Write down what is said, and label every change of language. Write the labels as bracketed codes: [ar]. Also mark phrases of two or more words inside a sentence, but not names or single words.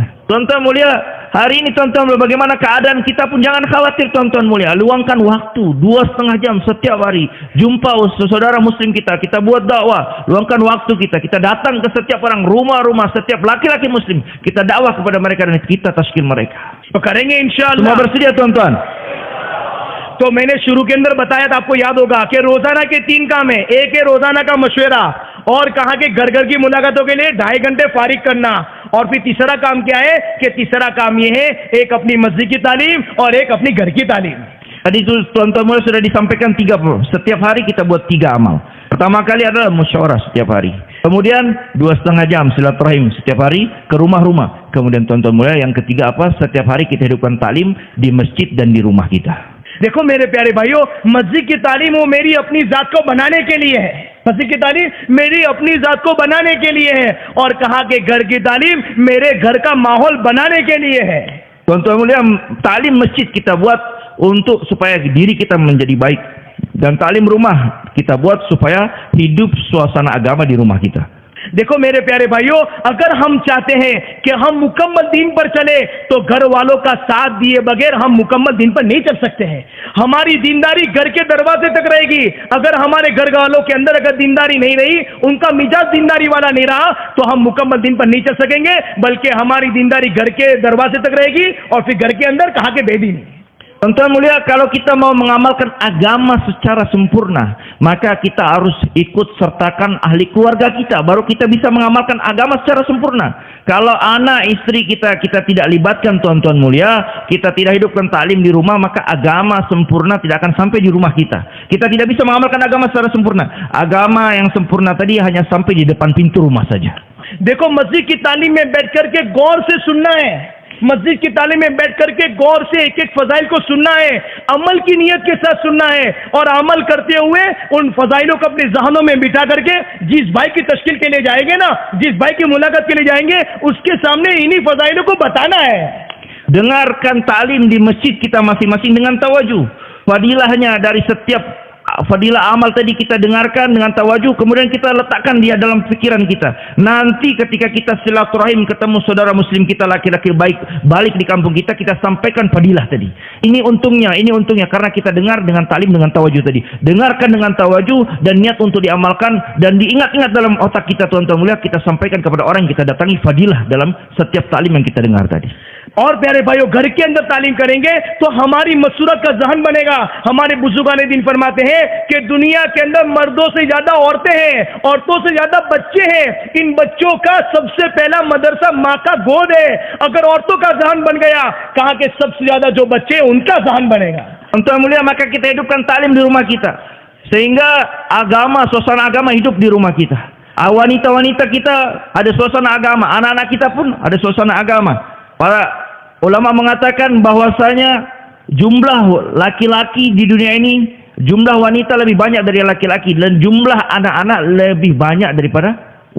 [id] Tuan-tuan mulia, hari ini tuan-tuan mulia, bagaimana keadaan kita pun jangan khawatir tuan-tuan mulia. Luangkan waktu 2,5 jam setiap hari, jumpa saudara muslim kita buat dakwah. Luangkan waktu kita datang ke setiap orang, rumah-rumah setiap laki-laki muslim, kita dakwah kepada mereka dan kita taskin mereka. [hi] तो करेंगे [ar] إن شاء الله. [id] Semua bersedia tuan-tuan? [hi] तो मैंने शुरू के अंदर बताया था, आपको याद होगा कि रोजाना के 3 काम है। एक है रोजाना का मशवरा, और कहा कि घर घर की मुलाकातों के लिए 2.5 घंटे फारिग करना, और फिर तीसरा काम क्या है, कि तीसरा काम ये है, एक अपनी मस्जिद की तालीम और एक अपनी घर की तालीम। [id] Tadi itu tuan-tuan mulia sudah disampaikan 3, setiap hari kita buat 3 amal. Pertama kali adalah musyawarah setiap hari. Kemudian 2,5 jam silaturahim setiap hari ke rumah-rumah. Kemudian tuan-tuan mulia yang ketiga apa? Setiap hari kita hidupkan talim di masjid dan di rumah kita. [hi] देखो मेरे प्यारे भाइयों, मस्जिद की तालीम वो मेरी अपनी जात को बनाने के लिए है। मस्जिद की तालीम मेरी अपनी जात को बनाने के लिए है, और कहा कि घर की तालीम मेरे घर का माहौल बनाने के लिए है। [id] Tuan-tuan mulia, talim masjid kita buat untuk supaya diri kita menjadi baik, dan talim rumah kita buat supaya hidup suasana agama di rumah kita. [hi] देखो मेरे प्यारे भाइयों, अगर हम चाहते हैं कि हम मुकम्मल दीन पर चले, तो घर वालों का साथ दिए बगैर हम मुकम्मल दीन पर नहीं चल सकते हैं। हमारी दीनदारी घर के दरवाजे तक रहेगी। अगर हमारे घर वालों के अंदर अगर दीनदारी नहीं रही, उनका मिजाज दीनदारी वाला नहीं रहा, तो हम मुकम्मल दीन पर नहीं चल सकेंगे, बल्कि हमारी दीनदारी घर के दरवाजे तक रहेगी, और फिर घर के अंदर कहा के बेदीनी। [id] Tuan-tuan mulia, kalau kita mau mengamalkan agama secara sempurna, maka kita harus ikut sertakan ahli keluarga kita, baru kita bisa mengamalkan agama secara sempurna. Kalau anak istri kita tidak libatkan tuan-tuan mulia, kita tidak hidupkan taklim di rumah, maka agama sempurna tidak akan sampai di rumah kita. Kita tidak bisa mengamalkan agama secara sempurna. Agama yang sempurna tadi hanya sampai di depan pintu rumah saja. [hi] देखो मस्जिद की तालीम में बैठ करके गौर से सुनना है, मस्जिद की तालीम में बैठ करके गौर से एक एक फजाइल को सुनना है, अमल की नीयत के साथ सुनना है, और अमल करते हुए उन फजाइलों को अपने जहनों में बिठा करके जिस भाई की तश्कील के लिए जाएंगे ना, जिस भाई की मुलाकात के लिए जाएंगे, उसके सामने इन्हीं फजाइलों को बताना है। [id] Dengarkan talim di masjid kita masing-masing dengan tawajuh. Fadilahnya dari setiap fadilah amal tadi kita dengarkan dengan tawajuh, kemudian kita letakkan dia dalam pikiran kita. Nanti ketika kita silaturahim ketemu saudara muslim kita laki-laki baik balik di kampung kita, kita sampaikan fadilah tadi. Ini untungnya karena kita dengar dengan talim dengan tawajuh tadi. Dengarkan dengan tawajuh dan niat untuk diamalkan, dan diingat-ingat dalam otak kita tuan-tuan mulia, kita sampaikan kepada orang yang kita datangi fadilah dalam setiap talim yang kita dengar tadi. [hi] और प्यारे भाइयों, घर के अंदर तालीम करेंगे तो हमारी मसूरत का जहन बनेगा। हमारे बुजुर्गान दिन फरमाते हैं कि दुनिया के अंदर मर्दों से ज्यादा औरतें हैं, औरतों से ज्यादा बच्चे हैं। इन बच्चों का सबसे पहला मदरसा माँ का गोद है। अगर औरतों का जहन बन गया, कहा कि सबसे ज्यादा जो बच्चे हैं उनका जहन बनेगा। [id] Tuan-tuan mulia, maka kita hidupkan talim di rumah kita, sehingga suasana agama hidup di rumah kita. Wanita-wanita kita ada suasana agama, anak-anak kita pun ada suasana agama. Para ulama mengatakan bahwasanya jumlah laki-laki di dunia ini, jumlah wanita lebih banyak dari laki-laki, dan jumlah anak-anak lebih banyak daripada wanita.